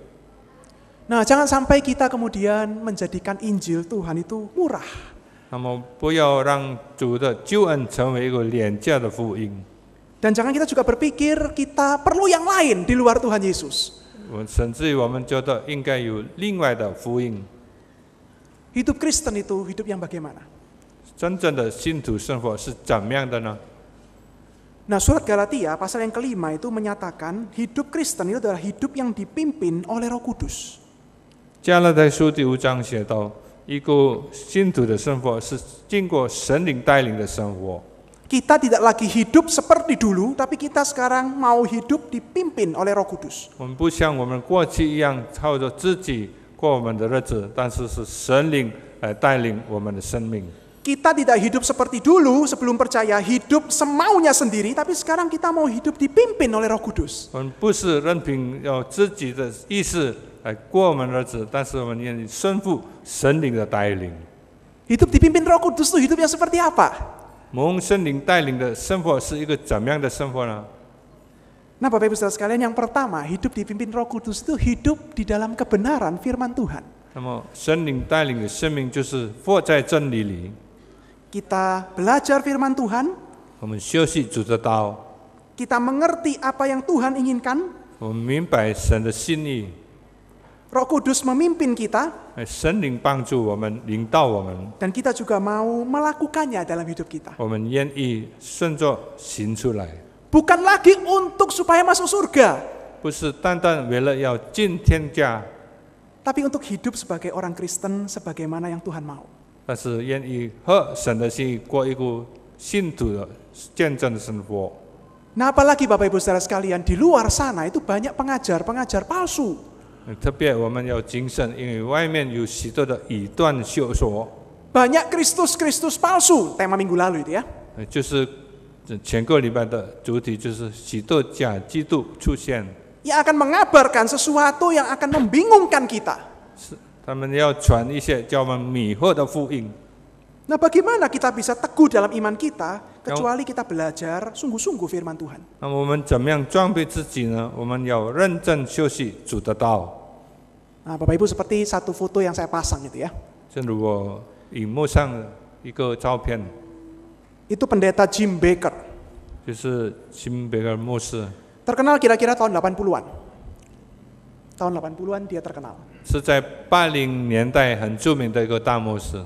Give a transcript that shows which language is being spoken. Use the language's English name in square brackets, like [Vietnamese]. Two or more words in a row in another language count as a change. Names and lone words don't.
[Indonesian] Nah, jangan sampai kita kemudian menjadikan Injil Tuhan itu murah. [Chinese] 那么不要让主的救恩成为一个廉价的福音。 [Indonesian] Dan jangan kita juga berpikir kita perlu yang lain di luar Tuhan Yesus. [Chinese] 甚至于我们觉得应该有另外的福音。 [Indonesian] Hidup Kristen itu hidup yang bagaimana? [Chinese] 真正的信徒生活是怎么样的呢？ [Indonesian] Nah, surat Galatia pasal yang kelima itu menyatakan hidup Kristen itu adalah hidup yang dipimpin oleh Roh Kudus. [Chinese] 加拉太书第5章写到，一个信徒的生活是经过神灵带领的生活。 [Indonesian] Kita tidak lagi hidup seperti dulu, tapi kita sekarang mau hidup dipimpin oleh Roh Kudus. [Chinese] 我们不像我们过去一样靠着自己过我们的日子，但是是神灵来带领我们的生命。 [Indonesian] Kita tidak hidup seperti dulu sebelum percaya, hidup semaunya sendiri, tapi sekarang kita mau hidup dipimpin oleh Roh Kudus. [Chinese] 我们不是任凭有自己的意识来过我们的日子，但是我们愿意顺服神灵的带领。 [Indonesian] Hidup dipimpin Roh Kudus itu hidup yang seperti apa? [Chinese] 蒙神灵带领的生活是一个怎么样的生活呢？ [Indonesian] Nah, Bapak Ibu Saudara sekalian, yang pertama, hidup dipimpin Roh Kudus itu hidup di dalam kebenaran firman Tuhan. [Chinese] 那么神灵带领的生命就是活在真理里。 [Indonesian] Kita belajar firman Tuhan, [Chinese] 我们学习主的道， [Indonesian] kita mengerti apa yang Tuhan inginkan, [Chinese] 我们明白神的心意， [Indonesian] Roh Kudus memimpin kita, [Chinese] 神灵帮助我们，领导我们， [Indonesian] dan kita juga mau melakukannya dalam hidup kita. [Chinese] 我们愿意顺着行出来， [Indonesian] Bukan lagi untuk supaya masuk surga, [Chinese] 不是单单为了要进天家， [Indonesian] tapi untuk hidup sebagai orang Kristen sebagaimana yang Tuhan mau. [Chinese] 但是愿意和神的心意过一个信徒的见证的生活。 [Indonesian] Nah, apalagi Bapak Ibu Saudara sekalian, di luar sana itu banyak pengajar-pengajar palsu. [Chinese] 特别我们要谨慎，因为外面有许多的异端学说， [Indonesian] Banyak Kristus-Kristus palsu, tema minggu lalu itu ya. [Chinese] 就是前个礼拜的主题就是许多假基督出现， [Indonesian] Yang akan mengabarkan sesuatu yang akan membingungkan kita. [Chinese] 他们要传一些叫我们迷惑的福音。 [Indonesian] Nah, bagaimana kita bisa teguh dalam iman kita kecuali kita belajar sungguh-sungguh firman Tuhan. [Chinese] 那么我们怎么样装备自己呢？我们要认真学习主的道。 [Indonesian] Nah, Bapak Ibu seperti satu foto yang saya pasang itu ya. [Chinese] 正如我荧幕上的一个照片， [Indonesian] Itu pendeta Jim Baker. [Chinese] 就是辛贝格牧师， [Indonesian] Terkenal kira-kira tahun 80-an. Tahun 80-an dia terkenal. [Chinese] 是在80年代很著名的一个大牧师。